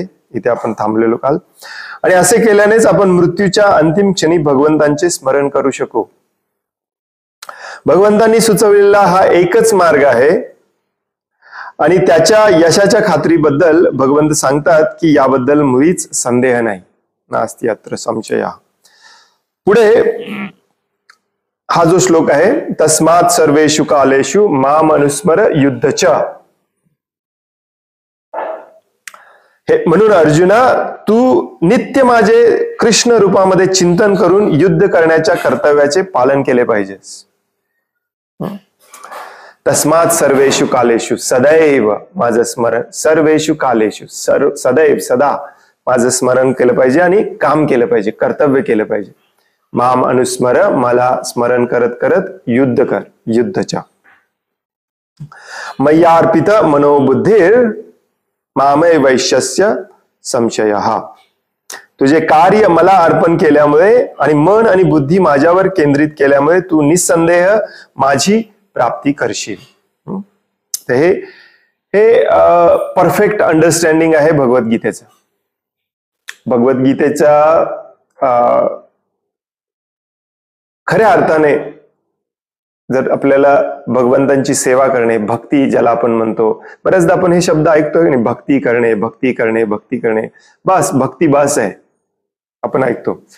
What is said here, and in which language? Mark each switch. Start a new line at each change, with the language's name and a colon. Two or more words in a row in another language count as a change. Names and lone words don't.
Marathi: इथे आपण थांबलेलो काल, आणि असे केल्यानेच आपण मृत्यूच्या अंतिम क्षणी भगवंतांचे स्मरण करू शकू। भगवंतांनी सुचवलेला हा एकच मार्ग आहे, आणि त्याच्या यशाच्या खात्रीबद्दल भगवंत सांगतात की याबद्दल मुळीच संदेह नाही,
Sanskrit: नास्ति अत्र संशयः।
Marathi: पुढे हा जो श्लोक आहे,
Sanskrit: तस्मात् सर्वेषु कालेषु माम अनुस्मर युद्धच,
Marathi: हे म्हणून अर्जुना तू नित्य माझे कृष्ण रूपामध्ये चिंतन करून युद्ध करण्याच्या कर्तव्याचे पालन केले पाहिजेस।
Sanskrit: तस्मात् सर्वेषु कालेषु,
Marathi: सदैव माझं स्मरण,
Sanskrit: सर्वेषु कालेषु,
Marathi: सदैव सदा माझं स्मरण केलं पाहिजे आणि काम केलं पाहिजे, कर्तव्य केलं पाहिजे।
Sanskrit: माम अनुस्मर,
Marathi: मला स्मरण करत करत युद्ध कर,
Sanskrit: युद्धच्या। मय्यार्पित मनोबुद्धिर् मामे वैश्यस्य संशयः,
Marathi: तुझे कार्य मला अर्पण केल्यामुळे आणि मन आणि बुद्धी माझ्यावर केंद्रित केल्यामुळे तू निसंदेह माझी प्राप्ती करशील। तर हे
English: perfect understanding
Marathi: आहे भगवद्गीतेचं। भगवद्गीतेचा खऱ्या अर्थाने जर आपल्याला भगवंतांची सेवा करणे, भक्ती ज्याला आपण म्हणतो, बऱ्याचदा आपण हे शब्द ऐकतोय की भक्ती करणे, भक्ती करणे, भक्ती करणे, बस भक्ती बस आहे, आपण ऐकतो।